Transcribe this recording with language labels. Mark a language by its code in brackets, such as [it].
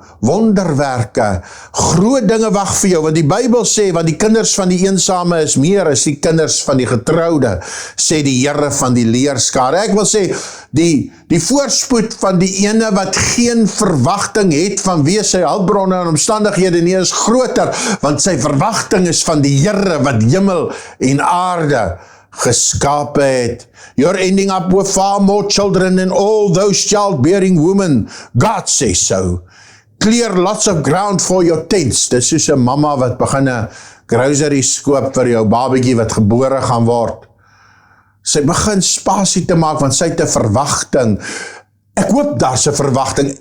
[af] Wonderwerke, groot dinge wag vir jou, want die Bybel sê, want die kinders van die eensame is meer as die kinders van die getroude, sê die Here van die leerskare. Ek wil sê, die voorspoed van die ene wat geen verwagting het van wie sy hulpbronne en omstandighede nie is groter, want sy verwagting is van die Here wat hemel en aarde geskape het. [en] You're ending up with far more children than all those childbearing women. God says so. Clear lots of ground for your tents. [af] Dis soos 'n mamma wat begin 'n groceries koop vir jou babatjie wat gebore gaan word. Sy begin spasie te maak, want sy het 'n verwagting. Ek hoop daar's 'n verwagting.